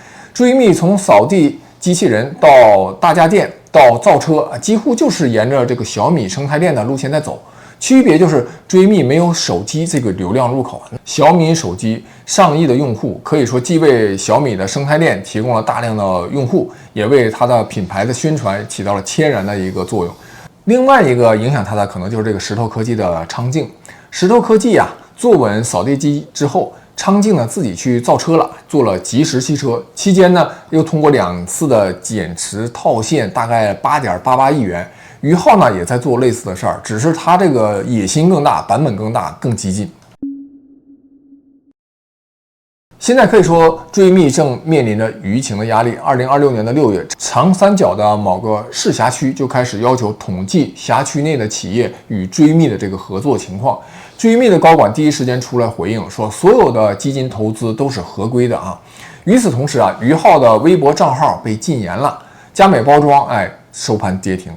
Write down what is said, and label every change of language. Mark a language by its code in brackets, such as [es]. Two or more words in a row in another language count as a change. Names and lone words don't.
[zh] 追觅從掃地機器人到大家電到造車，幾乎就是沿着這個小米生態鏈的路線在走。區別就是追觅沒有手機這個流量入口，小米手機上億的用戶，可以說既為小米的生態鏈提供了大量的用戶，也為它的品牌的宣傳起到了天然的一個作用。另外一個影響它的可能就是這個石頭科技的昌靖。石头科技啊，坐穩掃地機之後，昌靖呢自己去造車了，做了即时汽車。期間呢，又通過2次的减持套现，大概8.88亿元。余浩呢也在做類似的事兒，只是他這個野心更大，版本更大，更激進。現在可以說，追觅正面臨着舆情的壓力。2026年的6月，長三角的某個市辖區就開始要求統計轄區內的企業與追觅的這個合作情況。追觅的高管第一時間出來回應說，所有的基金投資都是合規的啊。與此同時啊，余浩的微博賬號被禁言了，佳美包裝收盤跌停。